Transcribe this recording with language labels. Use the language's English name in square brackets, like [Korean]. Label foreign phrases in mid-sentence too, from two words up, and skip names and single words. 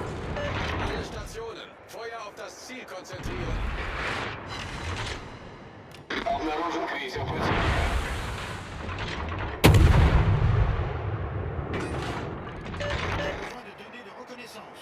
[German] Alle Stationen, Feuer auf das Ziel konzentrieren. [Russian] Обнаружен крейсер противника. [French] J'ai besoin de données de reconnaissance.